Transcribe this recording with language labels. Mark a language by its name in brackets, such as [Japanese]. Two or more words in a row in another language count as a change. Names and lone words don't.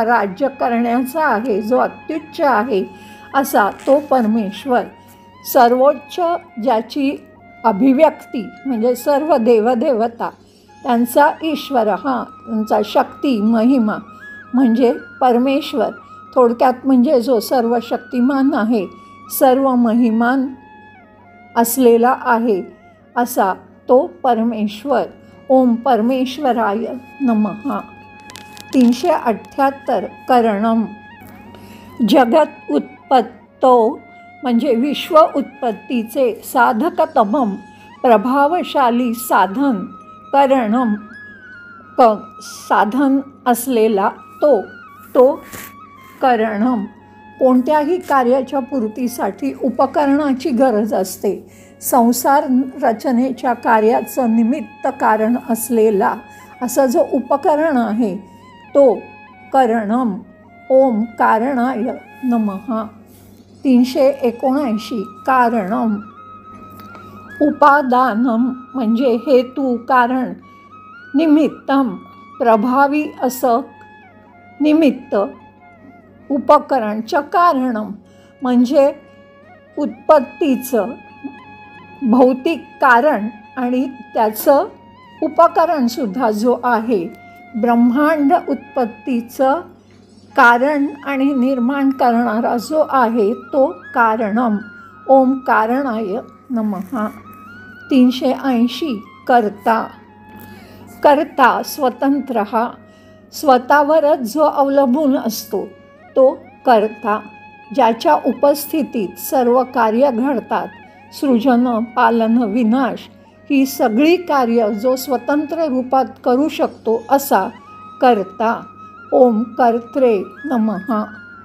[Marathi] राज्य करण्याचा आहे, जो अत्युच्च आहे असा तो परमेश्वर, सर्वोच्च ज्याची अभिव्यक्ती म्हणजे सर्व देवदेवता त्यांचा ईश्वर हा, त्यांचा शक्ती महिमा म्हणजे परमेश्वर, थोडक्यात म्हणजे जो सर्व शक्तिमान आहे, सर्व महिमान असलेला आहे असा तो परमेश्वर। [Sanskrit] ओम परमेश्वराय नमः। 378 करणम। जगत उत्पत्तो [Marathi] म्हणजे विश्व उत्पत्तीचे साधकतमम प्रभावशाली साधन, करणम साधन असलेला तो करणम। कोणत्याही कार्याच्या पूर्तीसाठी उपकरणाची गरज असते, संसार रचनेच्या कार्याचं निमित्त कारण असलेला असा जो उपकरण आहे तो करणम। [Sanskrit] ओम कारणाय नमः। 379 कारणम। [Marathi] उपादानम म्हणजे हेतू कारण, निमित्तम प्रभावी असं निमित्त, उपकरणचं कारणम म्हणजे उत्पत्तीचं भौतिक कारण आणि त्याचं उपकरणसुद्धा जो आहे, ब्रह्मांड उत्पत्तीचं कारण आणि निर्माण करणारा जो आहे तो कारणम। [Sanskrit] ओम कारणाय नमः। 380 कर्ता। [Marathi] कर्ता स्वतंत्र स्वतःवरच जो अवलंबून असतो तो कर्ता, ज्याच्या उपस्थितीत सर्व कार्य घडतात, सृजन पालन विनाश ही सगळी कार्य जो स्वतंत्र रूपात करू शकतो असा कर्ता। [Sanskrit] ओम कर्त्रे नमः।